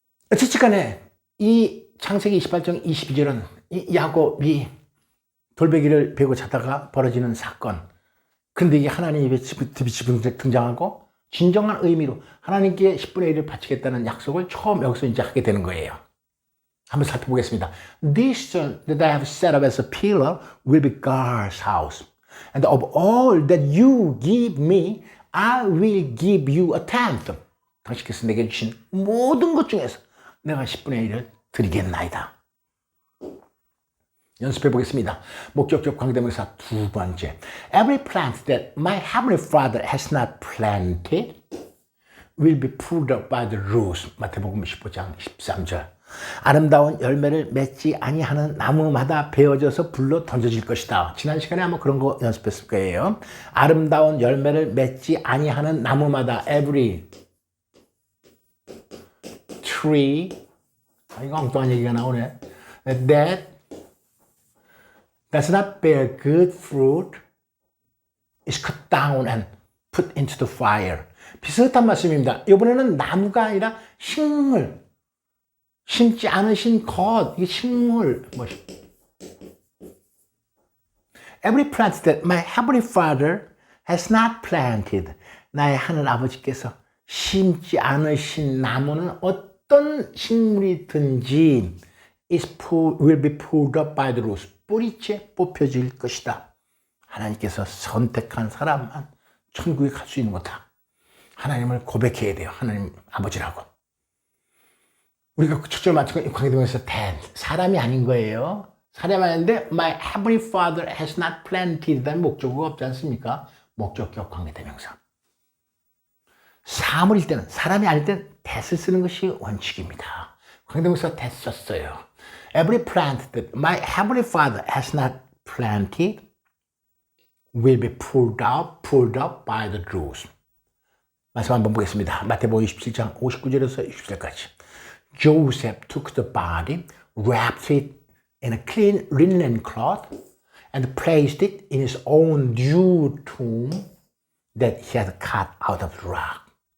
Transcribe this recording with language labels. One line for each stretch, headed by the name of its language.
Korean: 어쨌든 간에 이 창세기 28장 22절은 이 야곱이 돌베개를 베고 자다가 벌어지는 사건. 그런데 이게 하나님의 빛이 등장하고 진정한 의미로 하나님께 10분의 1을 바치겠다는 약속을 처음 여기서 이제 하게 되는 거예요. 한번 살펴보겠습니다.
English: This stone that I have set up as a pillar will be God's house. And of all that you give me, I will give you a tenth.
Korean: 당신께서 내게 주신 모든 것 중에서 내가 10분의 1을 드리겠나이다. 연습해 보겠습니다. 목적격 관계대명사 두 번째.
English: Every plant that my heavenly Father has not planted will be pulled up by the roots.
Korean: 마태복음 15장 13절. 아름다운 열매를 맺지 아니하는 나무마다 베어져서 불로 던져질 것이다. 지난 시간에 아마 그런 거 연습했을 거예요. 아름다운 열매를 맺지 아니하는 나무마다
English: every tree
Korean: 이거 엉뚱한 얘기가 나오네.
English: That does not bear good fruit is cut down and put into the fire.
Korean: 비슷한 말씀입니다. 이번에는 나무가 아니라 식물. 심지 않으신 것, 이게 식물,
English: Every plant that my heavenly Father has not planted.
Korean: 나의 하늘 아버지께서 심지 않으신 나무는 어떤 식물이든지
English: will be pulled up by the roots.
Korean: 뿌리째 뽑혀질 것이다. 하나님께서 선택한 사람만 천국에 갈 수 있는 거다. 하나님을 고백해야 돼요. 하나님 아버지라고. 우리가 첫절 맞추고 관계대명사 사람이 아닌 거예요. 사람이 아닌데
English: my heavenly Father has not planted
Korean: 라는 목적어가 없지 않습니까? 목적격 관계대명사. 사물일 때는 사람이 아닐 때는 that을 쓰는 것이 원칙입니다. 관계대명사 that 썼어요.
English: Every plant that my heavenly Father has not planted will be pulled up by the roots.
Korean: 말씀 한번 보겠습니다. 마태복음 27장 59절에서 60절까지.
English: Joseph took the body, wrapped it in a clean linen cloth, and placed it in his own new tomb that he had cut out of the rock.